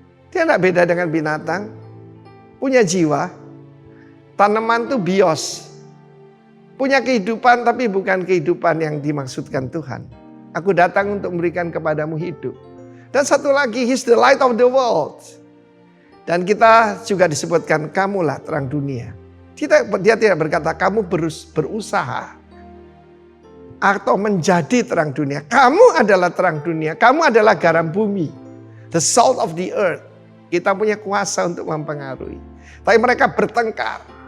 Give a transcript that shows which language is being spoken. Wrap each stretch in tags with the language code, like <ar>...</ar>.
<id>Dia tidak beda dengan binatang, punya jiwa. Tanaman itu bios. Punya kehidupan tapi bukan kehidupan yang dimaksudkan Tuhan. Aku datang untuk memberikan kepadamu hidup. Dan satu lagi,</id> <en>He's the light of the world.</en> <id>Dan kita juga disebutkan, kamulah terang dunia. Dia tidak berkata, kamu berusaha. Atau menjadi terang dunia. Kamu adalah terang dunia. Kamu adalah garam bumi.</id> <en>The salt of the earth.</en> <id>Kita punya kuasa untuk mempengaruhi. Tapi mereka bertengkar.</id>